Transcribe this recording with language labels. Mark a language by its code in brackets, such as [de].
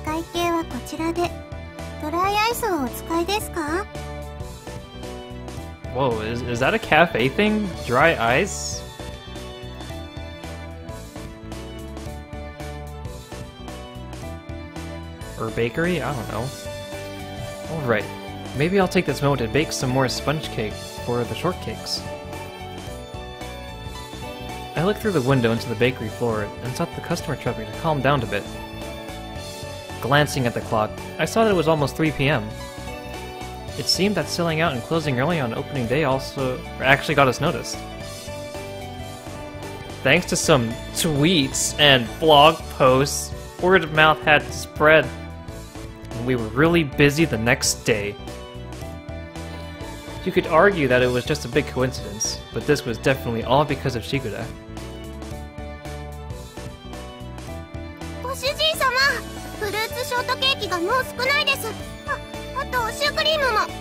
[ja] お会計はこちらで。ドライアイスをお使いですか？ [en] Whoa, is that a cafe thing? Dry ice? Or bakery? I don't know. Alright, maybe I'll take this moment to bake some more sponge cake for the shortcakes. I looked through the window into the bakery floor and sought the customer traffic to calm down a bit. Glancing at the clock, I saw that it was almost 3 p.m. It seemed that selling out and closing early on opening day actually got us noticed. Thanks to some tweets and blog posts, word of mouth had spread, and we were really busy the next day. You could argue that it was just a big coincidence, but this was definitely all because of Shikuda. [ja] ご主人様、フルーツショートケーキがもう少ないです。あとシュークリームも。